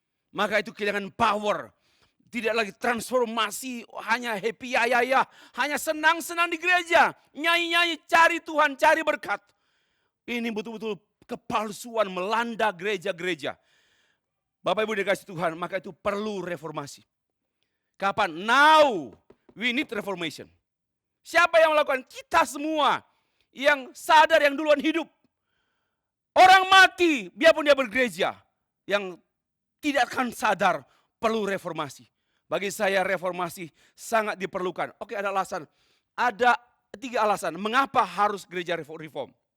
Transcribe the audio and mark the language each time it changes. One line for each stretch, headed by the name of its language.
Indonesian: Maka itu kehilangan power. Tidak lagi transformasi, hanya happy ya, hanya senang-senang di gereja. Nyanyi-nyanyi, cari Tuhan, cari berkat. Ini betul-betul kepalsuan melanda gereja-gereja. Bapak Ibu dikasih Tuhan, maka itu perlu reformasi. Kapan?
English: Now we need reformation.
Indonesian: Siapa yang melakukan? Kita semua yang sadar, yang duluan hidup. Orang mati, biarpun dia bergereja, yang tidak akan sadar perlu reformasi. Bagi saya reformasi sangat diperlukan. Oke, ada alasan. Ada 3 alasan mengapa harus gereja reform.